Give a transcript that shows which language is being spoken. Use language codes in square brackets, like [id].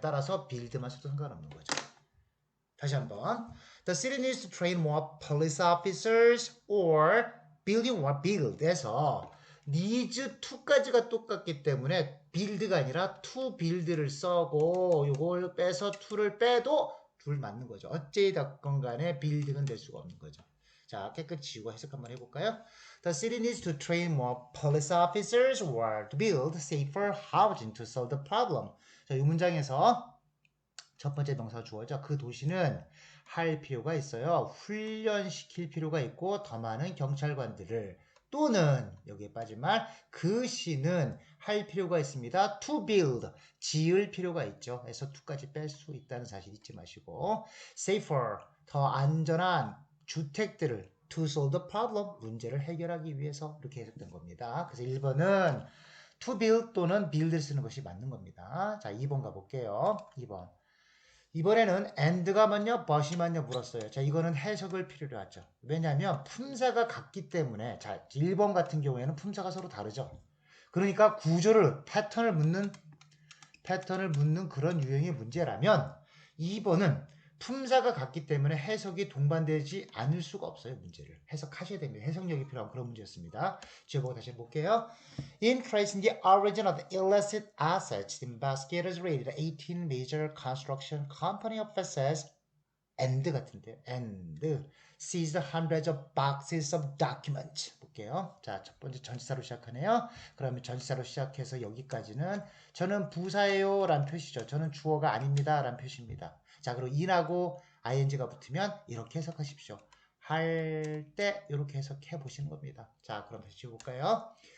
[ko] 따라서 build만 써도 상관없는 거죠. 다시 한번. [en] The city needs to train more police officers or building more [ko] build에서 needs to까지가 똑같기 때문에 build가 아니라 to build를 써고 요걸 빼서 to를 빼도 둘 맞는 거죠. 어찌됐건 간에 building은 될 수가 없는 거죠. 자, 깨끗이 지우고 해석 한번 해볼까요? [en] The city needs to train more police officers or to build safer housing to solve the problem. [ko] 자, 이 문장에서 첫 번째 명사 주어죠. 그 도시는 할 필요가 있어요. 훈련시킬 필요가 있고 더 많은 경찰관들을 또는 여기에 빠진 말 그 시는 할 필요가 있습니다. To build 지을 필요가 있죠. 그래서 to까지 뺄 수 있다는 사실 잊지 마시고 safer 더 안전한 주택들을 [en] to solve the problem [ko] 문제를 해결하기 위해서 이렇게 해석된 겁니다. 그래서 1번은 to build 또는 build를 쓰는 것이 맞는 겁니다. 자, 2번 가볼게요. 2번. 이번에는 and가 맞냐 but이 맞냐 물었어요. 자, 이거는 해석을 필요로 하죠. 왜냐하면 품사가 같기 때문에 자, 1번 같은 경우에는 품사가 서로 다르죠. 그러니까 구조를 패턴을 묻는 그런 유형의 문제라면 2번은 품사가 같기 때문에 해석이 동반되지 않을 수가 없어요. 문제를 해석하셔야 됩니다. 해석력이 필요한 그런 문제였습니다. 지어보고 다시 해볼게요. [en] In tracing the origin of the illicit assets, investigators raided 18 major construction company offices and [ko] 같은데요. [en] and seized hundreds of boxes of documents. [ko] 볼게요. 자, 첫 번째 전치사로 시작하네요. 그러면 전치사로 시작해서 여기까지는 저는 부사예요 라는 표시죠. 저는 주어가 아닙니다 라는 표시입니다. 자, 그리고 in하고 ing가 붙으면 이렇게 해석하십시오. 할 때 이렇게 해석해 보시는 겁니다. 자, 그럼 다시 지워볼까요?